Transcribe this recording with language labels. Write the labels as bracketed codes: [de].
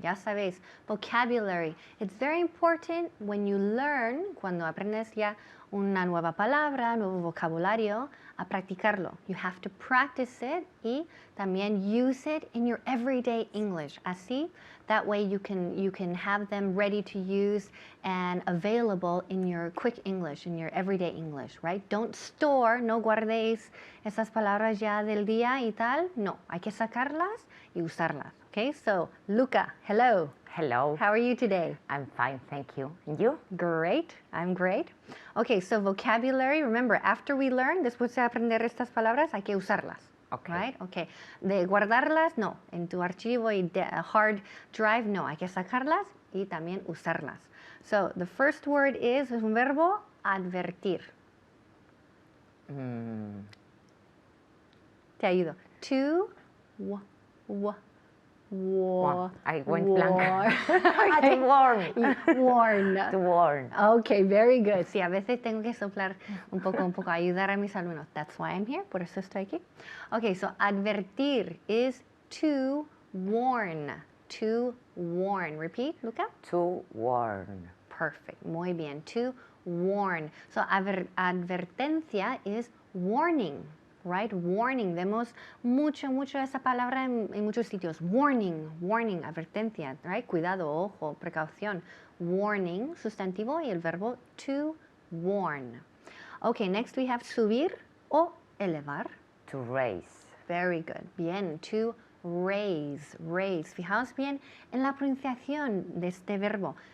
[es] Ya sabéis, vocabulary. [en] It's very important when you learn, [es] cuando aprendes ya una nueva palabra, nuevo vocabulario, a practicarlo. [en] You have to practice it [es] y también [en] use it in your everyday English. [es] Así, [en] that way you can have them ready to use and available in your quick English, in your everyday English, right? Don't store, [es] no guardéis esas palabras ya del día y tal. No, hay que sacarlas y usarlas. [en] Okay, so Luca, hello. Hello. How are you today? I'm fine, thank you. And you? Great, I'm great. Okay, so vocabulary, remember, after we learn, [es] después de aprender estas palabras, hay que usarlas. [en] Okay. Right? Okay. [es] De guardarlas, no. En tu archivo y hard drive, no. Hay que sacarlas y también usarlas. [en] So, the first word is [es] un verbo, [en] advertir. [es] Te ayudo. To, [en] I went blank. Okay. To warn. Warn. To warn. Okay, very good. [es] Sí, a veces tengo que soplar un poco, ayudar a mis alumnos. [en] That's why I'm here, [es] por eso estoy aquí. [en] Okay, so advertir is to warn. To warn. Repeat, Luca. To warn. Perfect. [es] Muy bien. [en] To warn. So advertencia is warning. Right? Warning. [es] Vemos mucho esa palabra en muchos sitios. [en] Warning, warning, advertencia, right? [es] Cuidado, ojo, precaución. Warning, sustantivo, y el verbo to warn. [en] Okay, next we have [es] subir o elevar. [en] To raise. Very good. Bien, to raise, raise. [es] Fijaos bien en la pronunciación de este verbo.